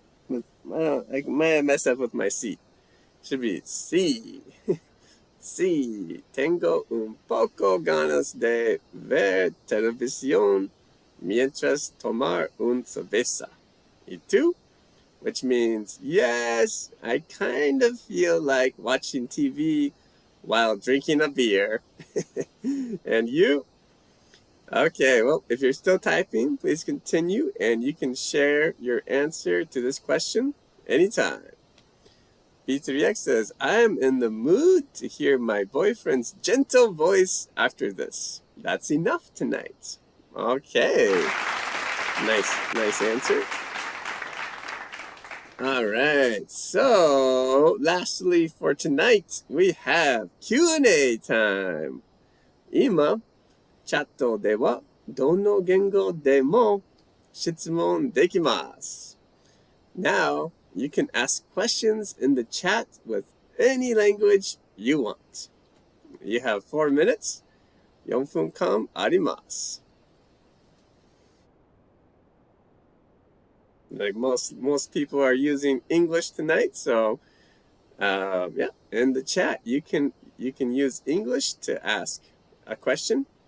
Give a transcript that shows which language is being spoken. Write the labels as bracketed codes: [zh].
[en] I might have messed up with my C. Should be C. [es] Sí, tengo un poco ganas de ver televisión mientras tomar un cerveza. ¿Y tú? [en] Which means, yes, I kind of feel like watching TV while drinking a beer. And you? Okay, well, if you're still typing, please continue and you can share your answer to this question anytime. B3X says, I am in the mood to hear my boyfriend's gentle voice after this. That's enough tonight. Okay. Nice answer. All right. So, lastly for tonight, we have Q&A time. [ja] 今、チャットではどの言語でも質問できます。 [en] Now, you can ask questions in the chat with any language you want. You have 4 minutes. [ja] 4分間あります。 [en] Like most people are using English tonight, so yeah, in the chat you can use English to ask a question.